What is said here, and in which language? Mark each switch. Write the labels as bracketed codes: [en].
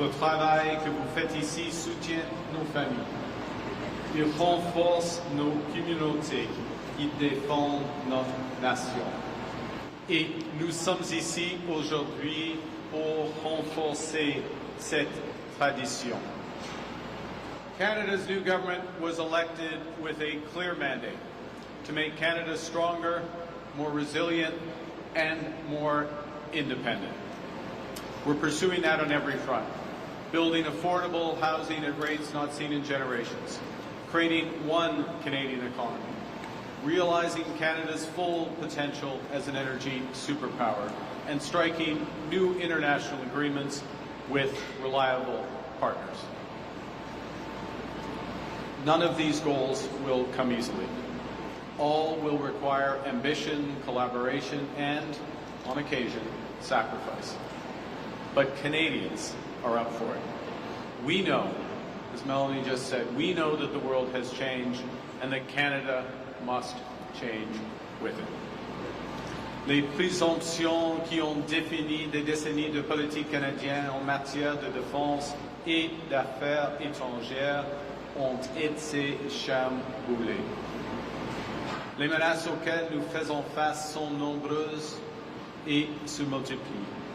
[fr] Le travail que vous faites ici soutient nos familles. Il renforce nos communautés. Il défend notre nation. Et nous sommes ici aujourd'hui pour renforcer cette tradition. [en] Canada's new government was elected with a clear mandate to make Canada stronger, more resilient, and more independent. We're pursuing that on every front, building affordable housing at rates not seen in generations, creating one Canadian economy, realizing Canada's full potential as an energy superpower, and striking new international agreements with reliable partners. None of these goals will come easily. All will require ambition, collaboration, and, on occasion, sacrifice. But Canadians are up for it. We know, as Melanie just said, we know that the world has changed and that Canada must change with it. [fr] Les présomptions qui ont défini des décennies de politique canadienne en matière de défense et d'affaires étrangères ont été chamboulées. Les menaces auxquelles nous faisons face sont nombreuses et se multiplient.